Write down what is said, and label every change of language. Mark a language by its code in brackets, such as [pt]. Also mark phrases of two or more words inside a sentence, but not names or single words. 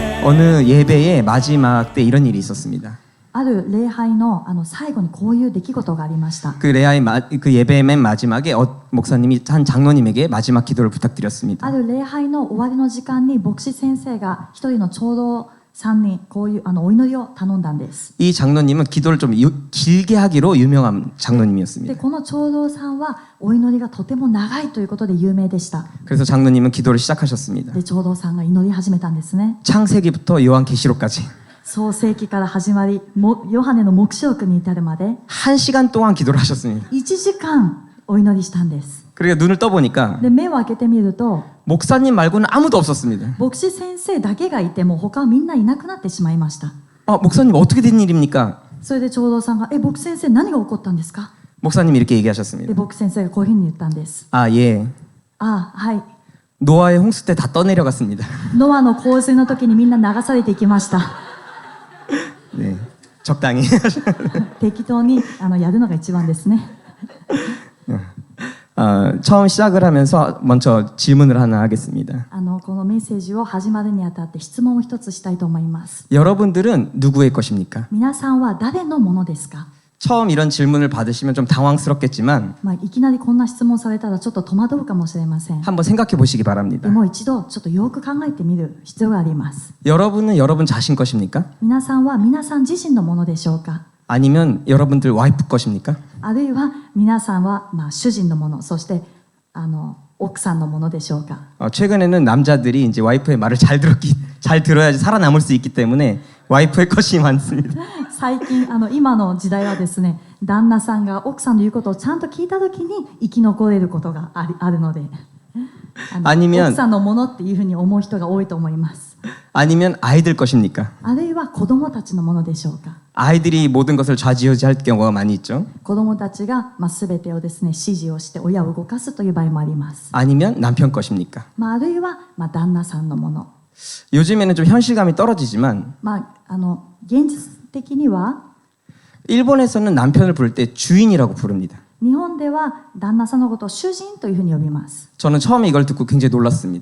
[ko] 어느 예배의 마지막 때 이런 일이 있었습니다. [ja] ある礼拝の最後にこういう出来事がありました。 [ko] 그 예배의 맨 마지막에 목사님이 한 장로님에게 마지막 기도를 부탁드렸습니다. [ja] ある礼拝の終わりの時間に牧師先生が一人の長老さんにこういうお祈りを頼んだんです。 [ko] 이 장로님은 기도를 좀 길게 하기로 유명한 [ja] で [ko] 장로님이었습니다. [ja] この長老さんはお祈りがとても長いということで有名でした。 [ko] 그래서 장로님은 기도를 시작하셨습니다. [ja] で長老さんが祈り始めたんですね。 [ko] 창세기부터 요한계시록까지 [ja] 創世記から始まりヨハネの黙示録に至るまで [ko] 1시간 동안 기도를 하셨습니다. [ja] 1 時間お祈りしたんです。 [ko] 그리고 눈을 떠보니까 [ja] で目を開けてみると [ko] 목사님 말고는 아무도 없었습니다. [ja] 牧師先生だけがいても他はみんないなくなってしまいました。 [ko] 목사님 어떻게 된 일입니까? [ja] それで長老さんが牧師先生何が起こったんですか？ [ko] 목사님이 이렇게 [ja] で [ko] 얘기하셨습니다. [ja] 牧師先生がこういうふうに言ったんです。 [ko] 예. [ja] はい。 [ko] 노아의 홍수 때 다 떠내려갔습니다. [ja] ノアの洪水の時にみんな流されていきました。 [ko] 네, 적당히. [ja] 適当にやるのが一番ですね。 [ko] 처음 시작을 하면서 먼저 질문을 하나 하겠습니다. [ja] このメッセージを始まるにあたって質問を一つしたいと思います。 [ko] 여러분들은 누구의 것입니까? [ja] 皆さんは誰のものですか？ [ko] 처음 이런 질문을 받으시면 좀 당황스럽겠지만 [ja] いきなりこんな質問されたらちょっと戸惑うかもしれません。 [ko] 한번 생각해 보시기 바랍니다. [ja] でも一度ちょっとよく考えてみる必要があります。 [ko] 여러분은 여러분 자신 것입니까? [ja] 皆さんは皆さん自身のものでしょうか？ [ko] 아니면 여러분들 와이프 것입니까? [ja] あるいは皆さんは主人のもの、そして奥さんのものでしょうか？ [ko] 최근에는 남자들이 이제 와이프의 말을 잘 들어야지 살아남을 수 있기 때문에 와이프의 것이 많습니다. [ja] 最近今の時代はですね、旦那さんが奥さんの言うことをちゃんと聞いたときに生き残れることがあるので、奥さんのものっていうふうに思う人が多いと思います。 [ko] 아니면 아이들 것입니까? [ja] あるいは子供たちのものでしょうか？ [ko] 아이들이 모든 것을 좌지우지할 경우가 많이 있죠. [ja] 子供たちが全てをですね指示をして親を動かすという場合もあります。 [ko] 아니면 남편 것입니까? [ja] あるいは旦那さんのもの。 [ko] 요즘에는 좀 현실감이 떨어지지만 [ja] 現実的には [ko] 일본에서는 남편을 부를 때 주인이라고 부릅니다. [ja] 日本では旦那さんのことを主人というふうに呼びます。 [ko] 저는 처음에 이걸 듣고 굉장히 놀랐습니다.